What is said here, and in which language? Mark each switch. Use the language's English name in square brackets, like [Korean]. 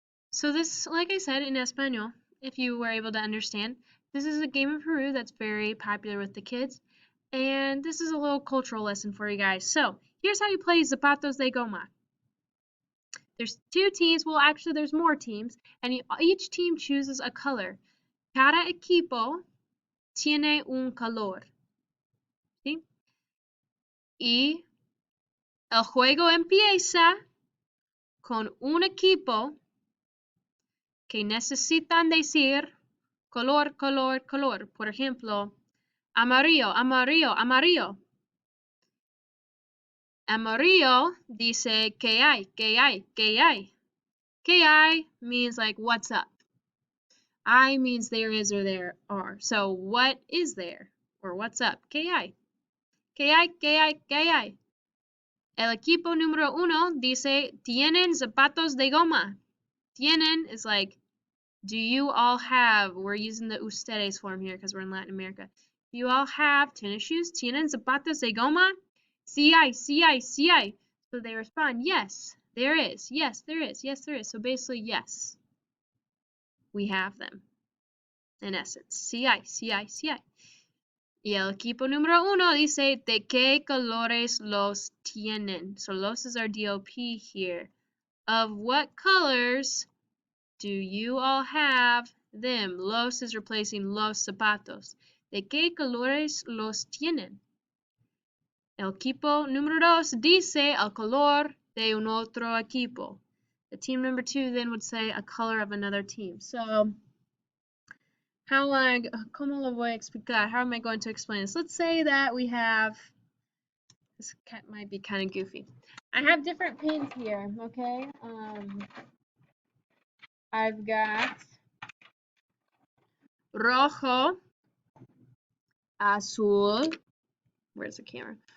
[English] So this, like I said in Espanol, if you were able to understand, this is a game in Peru that's very popular with the kids. And this is a little cultural lesson for you guys. So here's how you play zapatos de goma. There's two teams, well actually there's more teams, and each team chooses a color. [Spanish] Cada equipo tiene un color. ¿Sí? Y el juego empieza con un equipo que necesitan decir color, color, color. Por ejemplo, amarillo, amarillo, amarillo. Amarillo dice ¿qué hay? ¿Qué hay? ¿Qué hay? [English] ¿Qué hay means like what's up. I means there is or there are. So what is there? Or what's up? [Spanish] ¿Qué hay? ¿Qué hay? [English] ¿Qué hay? ¿Qué hay? [Spanish] El equipo número uno dice ¿tienen zapatos de goma? [English] Tienen is like do you all have, we're using the ustedes form here because we're in Latin America. Do you all have tennis shoes? [Spanish] ¿Tienen zapatos de goma? Sí hay, sí hay, sí hay. [English] So they respond, yes, there is. Yes, there is. Yes, there is. So basically, yes, we have them. In essence, [Spanish] sí hay, sí hay, sí hay. Y el equipo número uno dice, ¿de qué colores los tienen? [English] So los is our DOP here. Of what colors do you all have them? Los is replacing los zapatos. [Spanish] ¿De qué colores los tienen? El equipo número dos dice el color de un otro equipo. [English] The team number two then would say a color of another team. [Spanish] So, ¿cómo lo voy a explicar? [English] How am I going to explain this? Let's say that we have, this cat might be kind of goofy. I have different pins here, okay? I've got rojo, azul, where's the camera?